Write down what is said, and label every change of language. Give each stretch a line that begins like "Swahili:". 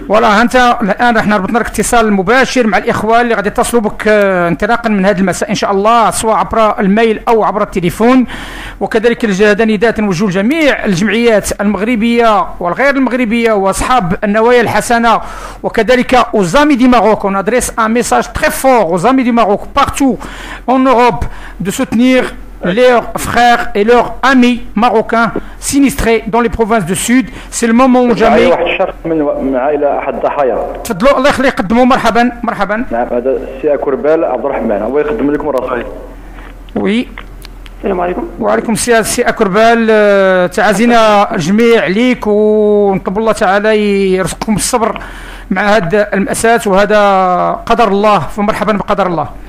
Arabic: فوالا انت الان راح ربطنا لك اتصال مباشر مع الاخوان اللي غادي يتصلوا بك انطلاقا من هذا المساء ان شاء الله، سواء عبر الميل او عبر التليفون. وكذلك هذا نداء نوجهوا لجميع الجمعيات المغربيه والغير المغربيه واصحاب النوايا الحسنه، وكذلك
French: aux amis du Maroc. On adresse un message très fort aux amis du Maroc partout en Europe de soutenir leurs frères et leurs amis marocains sinistrés dans les provinces du Sud. C'est le moment où jamais.
Arabic: واحد الشخص من عائله احد الضحايا. تفضلوا الله يخليك قدموا. مرحبا. نعم، هذا السي كربال عبد الرحمن، الله يقدم لكم راسه.
French: وي.
Arabic: السلام عليكم. وعليكم السلام سي كربال. تعازينا الجميع ليك، ونطلب الله تعالى يرزقكم الصبر مع هذه المأساة، وهذا قدر الله، فمرحبا بقدر الله.